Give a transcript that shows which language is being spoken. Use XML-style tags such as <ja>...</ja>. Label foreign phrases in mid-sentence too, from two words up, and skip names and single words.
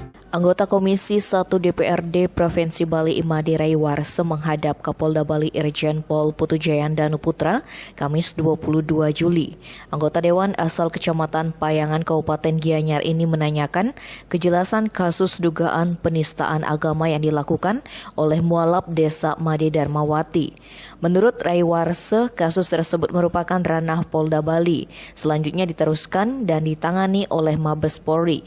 <id>Anggota Komisi 1 DPRD Provinsi Bali Imade Raywarse menghadap Kapolda Bali Irjen Pol Putu Jayandanu Putra Kamis 22 Juli. Anggota Dewan asal Kecamatan Payangan Kabupaten Gianyar ini menanyakan kejelasan kasus dugaan penistaan agama yang dilakukan oleh mualaf Desa Made Darmawati. Menurut Raywarse, kasus tersebut merupakan ranah Polda Bali. Selanjutnya diteruskan dan ditangani oleh Mabes Polri.</id>